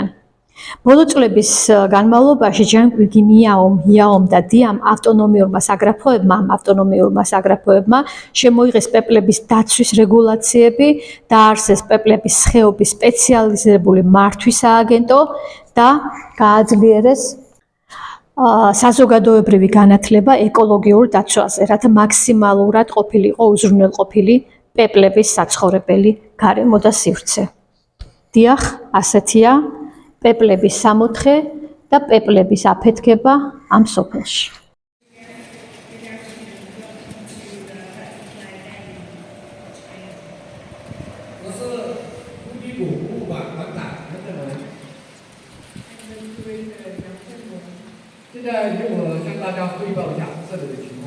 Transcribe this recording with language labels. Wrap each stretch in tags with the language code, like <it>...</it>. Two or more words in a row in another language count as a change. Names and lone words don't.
<ka>ბოლო წლების განმავლობაში ჯანმრთელი იაომ და დიამ ავტონომიურმა საგრაფოებმა შემოიღეს პეპლების დაცვის რეგულაციები, დაარსეს პეპლების ხეობის სპეციალიზებული მართვის სააგენტო და გააძლიერეს საზოგადოებრივი განათლება ეკოლოგიურ დაცვაზე, რათა მაქსიმალურად ყოფილიყო უზრუნველყოფილი პეპლების საცხოვრებელი გარემო და სივრცე. დიახ, ასეთია პეპლების სამოთხე და პეპლების აფეთქება ამ სოფელში.</ka> <zh>现在由我向大家汇报一下这里的情况。</zh>